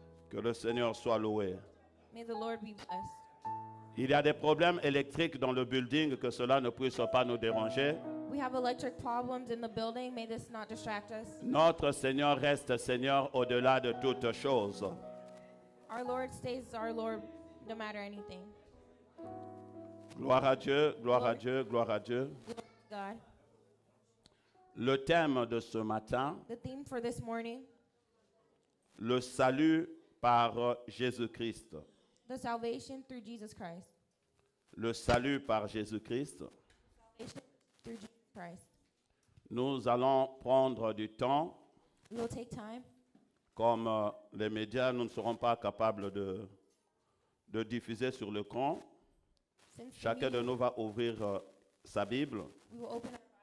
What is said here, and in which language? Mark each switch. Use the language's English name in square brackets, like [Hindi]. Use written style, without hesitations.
[French] Que le Seigneur soit loué. [English] May the Lord be blessed. [French] Il y a des problèmes électriques dans le building, que cela ne puisse pas nous déranger. [English] We have electric problems in the building. May this not distract us. [French] Notre Seigneur reste Seigneur au-delà de toutes choses. [English] Our Lord stays our Lord no matter anything. [French] Gloire à Dieu, gloire à Dieu, gloire à Dieu. [English] Glory to God. [French] Le thème de ce matin, [English] The theme for this morning, [French] le salut par Jésus-Christ. [English] the salvation through Jesus Christ. [French] Le salut par Jésus-Christ. [English] Salvation through Jesus Christ. [French] Nous allons prendre du temps. [English] We will take time. [French] Comme les médias, nous ne serons pas capables de diffuser sur l'écran. [English] Since the [French] Chacun de [English] meeting, [French] nous va ouvrir sa Bible. [English] we will open up.